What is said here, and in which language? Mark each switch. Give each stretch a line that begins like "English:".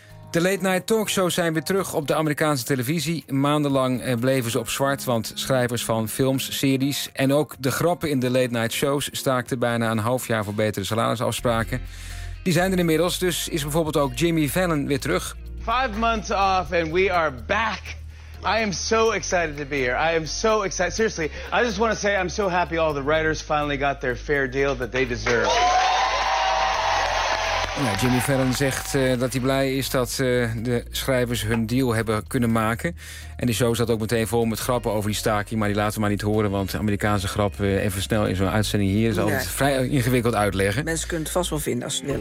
Dutch: De late-night talkshows zijn weer terug op de Amerikaanse televisie. Maandenlang bleven ze op zwart, want schrijvers van films, series en ook de grappen in de late-night shows staakten bijna een half jaar voor betere salarisafspraken. Die zijn er inmiddels, dus is bijvoorbeeld ook Jimmy Fallon weer terug.
English: 5 months off and we are back. I am so excited to be here. I am so excited. Seriously, I just want to say I'm so happy all the writers finally got their fair deal that they deserve.
Dutch: Ja, Jimmy Fallon zegt dat hij blij is dat de schrijvers hun deal hebben kunnen maken. En de show zat ook meteen vol met grappen over die staking. Maar die laten we maar niet horen, want Amerikaanse grap even snel in zo'n uitzending hier is altijd vrij ingewikkeld uitleggen. Mensen kunnen het vast wel vinden als ze willen.